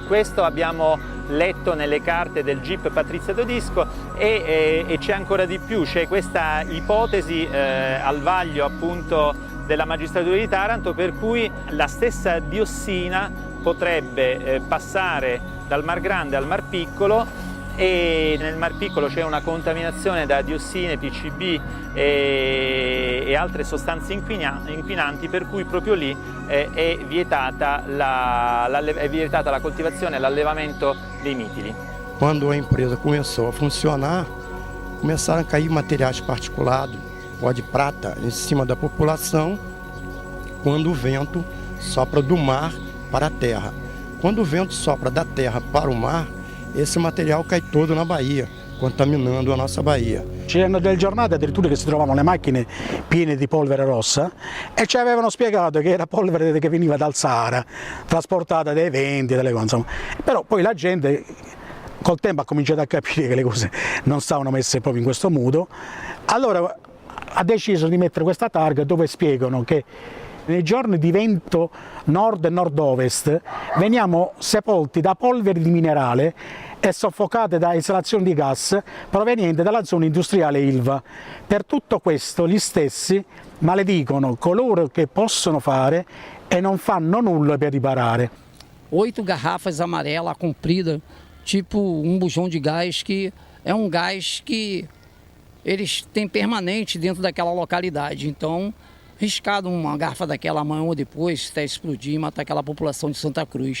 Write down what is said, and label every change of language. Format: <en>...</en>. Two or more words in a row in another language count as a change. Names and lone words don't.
<it>Questo abbiamo letto nelle carte del GIP Patrizia Todisco e c'è ancora di più, c'è questa ipotesi al vaglio appunto della magistratura di Taranto per cui la stessa diossina potrebbe passare dal Mar Grande al Mar Piccolo, e nel Mar Piccolo c'è una contaminazione da diossine, PCB e altre sostanze inquinanti, per cui proprio lì è vietata la coltivazione e l'allevamento dei mitili.</it> <pt>Quando a empresa começou a funcionar, começaram a cair materiais particulados, pó de prata, em cima da população, quando o vento sopra do mar para a terra. Quando o vento sopra da terra para o mar, esse material cai todo na Bahia, contaminando a nostra Bahia.</pt> <it>C'erano delle giornate addirittura che si trovavano le macchine piene di polvere rossa e ci avevano spiegato che era polvere che veniva dal Sahara, trasportata dai venti, dalle cose, insomma. Però poi la gente col tempo ha cominciato a capire che le cose non stavano messe proprio in questo modo, allora ha deciso di mettere questa targa dove spiegano che nei giorni di vento nord e nord-ovest veniamo sepolti da polveri di minerale e soffocate da esalazioni di gas provenienti dalla zona industriale Ilva. Per tutto questo gli stessi maledicono coloro che possono fare e non fanno nulla per riparare.</it> <pt>8 garrafas amarelas compridas, tipo bujão de gás, que é gás que eles têm permanente dentro daquela localidade. Então, riscado uma garrafa daquela amanhã ou depois, até explodir e matar aquela população de Santa Cruz.</pt>